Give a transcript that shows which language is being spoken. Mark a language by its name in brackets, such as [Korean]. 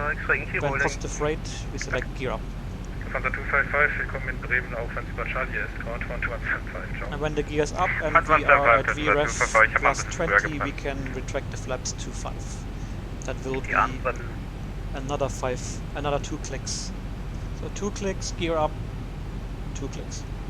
[English] When positive rate, we select gear up. [German] Lufthansa 255, willkommen in Bremen, auch wenn es über Charlie ist, ground 125, ciao. [English] And when the gear is up and we are at VREF plus 20, we can retract the flaps to 5. That will be another 2 clicks. So 2 clicks, gear up, 2 clicks.